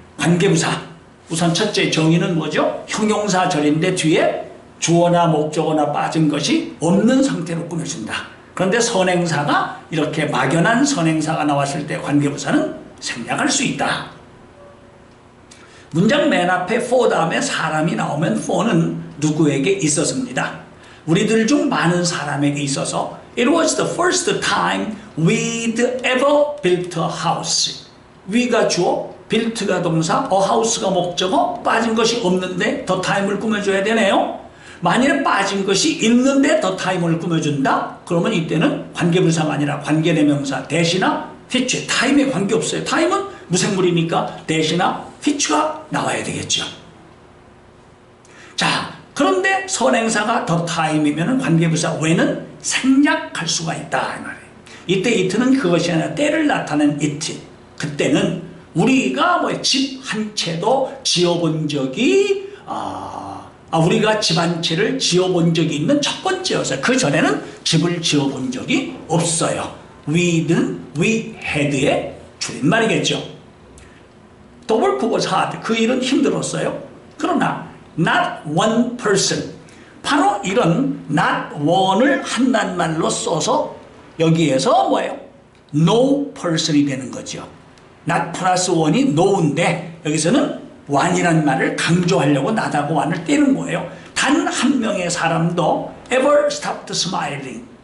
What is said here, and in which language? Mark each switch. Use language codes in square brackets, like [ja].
[ko] 관계부사 우선 첫째 정의는 뭐죠? 형용사절인데 뒤에 주어나 목적어나 빠진 것이 없는 상태로 꾸며준다. 그런데 선행사가 이렇게 막연한 선행사가 나왔을 때 관계부사는 생략할 수 있다. 문장 맨 앞에 for 다음에 사람이 나오면 for는 누구에게 있었습니다. [en] 우리들 중 많은 사람에게 있어서 It was the first time we'd ever built a house. [ko] we가 주어, built가 동사, a house가 목적어, 빠진 것이 없는데 the time을 꾸며줘야 되네요. 만일에 빠진 것이 있는데 the time을 꾸며준다? 그러면 이때는 관계부사가 아니라 관계대명사 대시나 which, time에 관계없어요. time은 무생물이니까 대시나 which가 나와야 되겠죠. 자, 그런데 선행사가 the time이면 관계부사 when은 생략할 수가 있다 이 말이에요. 이때 it는 그것이 아니라 때를 나타낸 it. 그때는 우리가 집 한 채도 지어본 적이 우리가 집 한 채를 지어본 적이 있는 첫 번째여서 그 전에는 집을 지어본 적이 없어요. we'는 we had의 줄임말이겠죠. [en] The work was hard. 그 일은 힘들었어요. 그러나 not one person. [ko] 바로 이런 not one을 한낱말로 써서 여기에서 뭐예요? no person 이 되는 거죠. not 플러스 one이 no인데 여기서는 one이란 말을 강조하려고 not하고 one을 떼는 거예요. 단 한 명의 사람도 ever stopped smiling.